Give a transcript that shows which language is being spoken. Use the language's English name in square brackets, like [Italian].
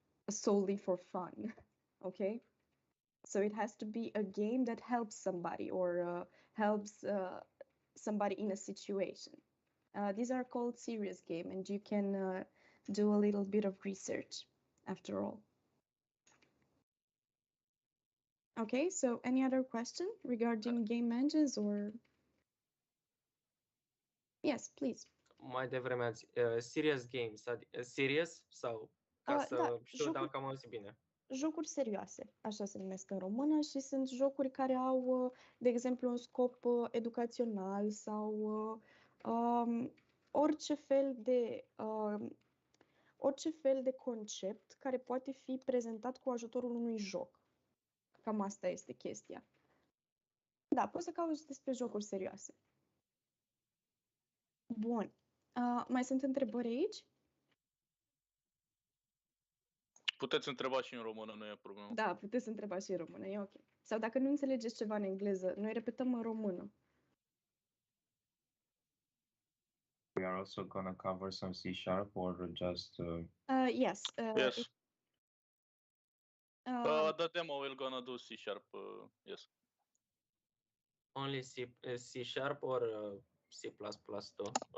[English] solely for fun. Okay, so it has to be a game that helps somebody or helps somebody in a situation. These are called serious game, and you can do a little bit of research after all. Okay, so any other question regarding game engines or? Yes, please. [Romanian] Mai devreme ați serious games, serious sau ca să Da, știu dacă am auzit bine. Jocuri serioase, așa se numesc în română, și sunt jocuri care au, de exemplu, un scop educațional sau orice fel de concept care poate fi prezentat cu ajutorul unui joc. Cam asta este chestia. Da, poți să cauți despre jocuri serioase. Bun. Mai sunt întrebări aici? Puteți întreba și în română, nu e problemă. Da, puteți întreba și în română, e ok. Sau dacă nu înțelegeți ceva în engleză, noi repetăm în română. [English] We are also gonna cover some C# or just Yes. Yes. The demo we're gonna do C#. Yes. Only C# or C++ too?